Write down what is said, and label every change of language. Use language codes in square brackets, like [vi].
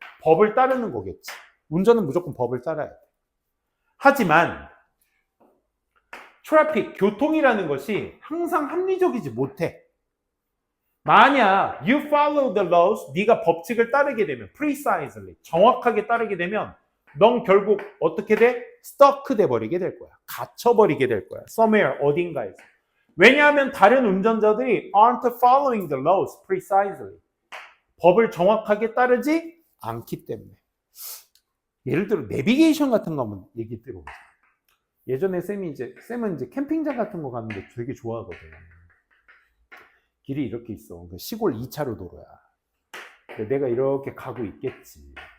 [ko] 법을 따르는 거겠지. 운전은 무조건 법을 따라야 돼. 하지만 트래픽, 교통이라는 것이 항상 합리적이지 못해. 만약 [en] you follow the laws, [ko] 네가 법칙을 따르게 되면 precisely, 정확하게 따르게 되면 넌 결국 어떻게 돼? stuck 돼 버리게 될 거야. 갇혀버리게 될 거야. somewhere, 어딘가에서. 왜냐하면 다른 운전자들이 [en] aren't following the laws precisely. [ko] 법을 정확하게 따르지 않기 때문에. 예를 들어 내비게이션 같은 거 한번 얘기 들어보세요. 예전에 쌤은 이제 캠핑장 같은 거 가는데 되게 좋아하거든. 길이 이렇게 있어. 시골 2차로 도로야. 내가 이렇게 가고 있겠지.